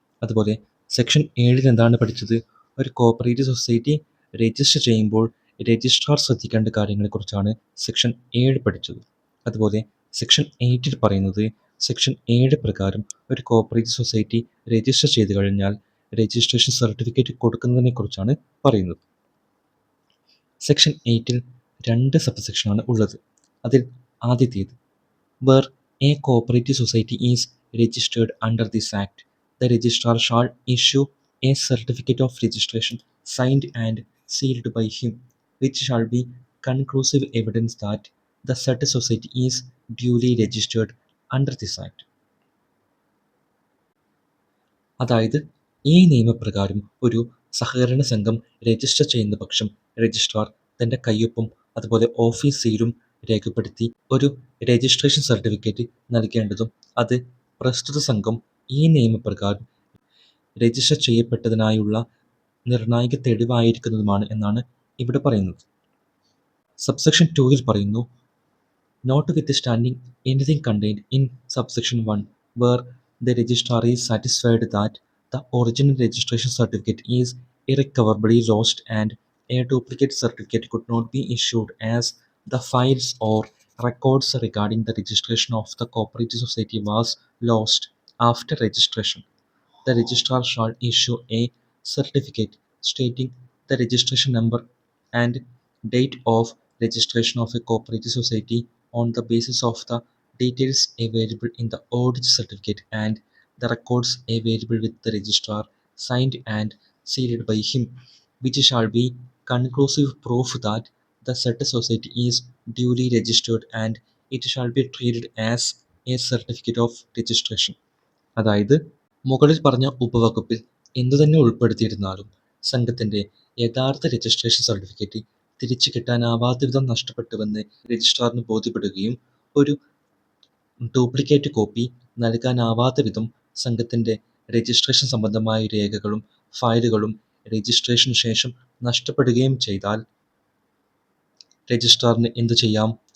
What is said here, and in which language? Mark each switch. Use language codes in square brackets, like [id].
[ml] അതുപോലെ സെക്ഷൻ 7-ൽ എന്താണ് പഠിച്ചത്? ഒരു കോഓപ്പറേറ്റീവ് സൊസൈറ്റി രജിസ്റ്റർ ചെയ്യുമ്പോൾ രജിസ്ട്രാർ ശ്രദ്ധിക്കേണ്ട കാര്യങ്ങളെക്കുറിച്ചാണ് സെക്ഷൻ 7 പഠിച്ചത്. അതുപോലെ സെക്ഷൻ 8-ൽ പറയുന്നത് സെക്ഷൻ 7 പ്രകാരം ഒരു കോഓപ്പറേറ്റീവ് സൊസൈറ്റി രജിസ്റ്റർ ചെയ്തു കഴിഞ്ഞാൽ രജിസ്ട്രേഷൻ സർട്ടിഫിക്കറ്റ് കൊടുക്കുന്നതിനെക്കുറിച്ചാണ് പറയുന്നത്. സെക്ഷൻ 8-ൽ 2 സബ് സെക്ഷനാണ് ഉള്ളത്. അതിൽ ആദ്യത്തേത് [en] Where a cooperative society is registered under this act, the registrar shall issue a certificate of registration signed and sealed by him, which shall be conclusive evidence that the said society is duly registered under this act. [ml] അതായത് ഈ നിയമപ്രകാരം ഒരു സഹകരണ സംഘം register ചെയ്യുന്ന പക്ഷം registrar തൻ്റെ കയ്യൊപ്പും അതുപോലെ ഓഫീസ് സീലും രേഖപ്പെടുത്തി ഒരു രജിസ്ട്രേഷൻ സർട്ടിഫിക്കറ്റ് നൽകേണ്ടതും അത് പ്രസ്തുത സംഘം ഈ നിയമപ്രകാരം രജിസ്റ്റർ ചെയ്യപ്പെട്ടതിനായുള്ള നിർണായക തെളിവായിരിക്കുന്നതുമാണ് എന്നാണ് ഇവിടെ പറയുന്നത്. സബ്സെക്ഷൻ 2-ൽ പറയുന്നു, [en] notwithstanding anything contained in subsection 1 where the registrar is satisfied that the original registration certificate is irrecoverably lost and a duplicate certificate could not be issued, as the files or records regarding the registration of the cooperative society was lost after registration, the registrar shall issue a certificate stating the registration number and date of registration of a cooperative society on the basis of the details available in the audit certificate and the records available with the registrar, signed and sealed by him, which shall be conclusive proof that the said society is duly registered and it shall be treated as a certificate of registration. [ml] അതായത് മുകളിൽ പറഞ്ഞ ഉപവകുപ്പിൽ എന്തുതന്നെ ഉൾപ്പെടുത്തിയിരുന്നാലും സംഘത്തിൻ്റെ യഥാർത്ഥ registration certificate തിരിച്ചു കിട്ടാനാവാത്ത വിധം നഷ്ടപ്പെട്ടുവെന്ന് രജിസ്ട്രാറിന് ബോധ്യപ്പെടുകയും ഒരു duplicate copy നൽകാനാവാത്ത വിധം സംഘത്തിൻ്റെ രജിസ്ട്രേഷൻ സംബന്ധമായ രേഖകളും ഫയലുകളും രജിസ്ട്രേഷന് ശേഷം നഷ്ടപ്പെടുകയും ചെയ്താൽ രജിസ്ട്രാറിന് എന്തു ചെയ്യാം?